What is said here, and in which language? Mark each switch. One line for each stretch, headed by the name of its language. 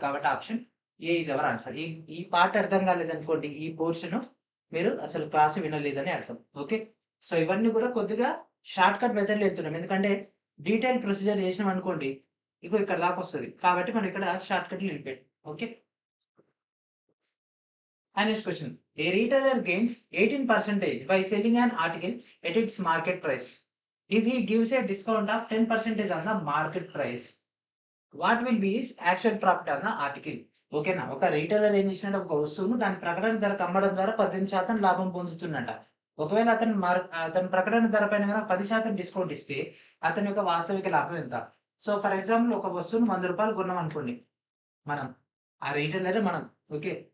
Telugu: కాబట్టి
English: Option A is our answer.
Telugu: ఈ ఈ పార్ట్ అర్థం కాలేదనుకోండి. ఈ పోర్షన్ మీరు అసలు క్లాస్ వినలేదని అర్థం. ఓకే. సో ఇవన్నీ కూడా కొద్దిగా షార్ట్‌కట్ మెథడ్‌లో వెళ్తున్నాం. ఎందుకంటే డీటెయిల్ ప్రొసీజర్ చేసినామనుకోండి ఇగో ఇక్కడ దాకా వస్తది. కాబట్టి మనం ఇక్కడ షార్ట్‌కట్‌లో వెళ్ళిపోయాం. Okay.
English: And next question. A retailer gains 18% by selling an article at its market price. If he gives a discount of 10% on the market price, what will be his actual profit on the article?
Telugu: ఓకేనా? ఒక retailer ఏం చేసినట్టు ఒక వస్తువును దాని ప్రకటన ధరకు అమ్మడం ద్వారా 18% లాభం పొందుతున్నట. ఒకవేళ అతని ప్రకటన ధర పైన గనక 10% డిస్కౌంట్ ఇస్తే అతని యొక్క వాస్తవిక లాభం ఎంత? సో, ఫర్ ఎగ్జాంపుల్ ఒక వస్తువును రూ. 100 కొన్నామనుకోండి మనం. ఆ రీటైలరే మనం. ఓకే.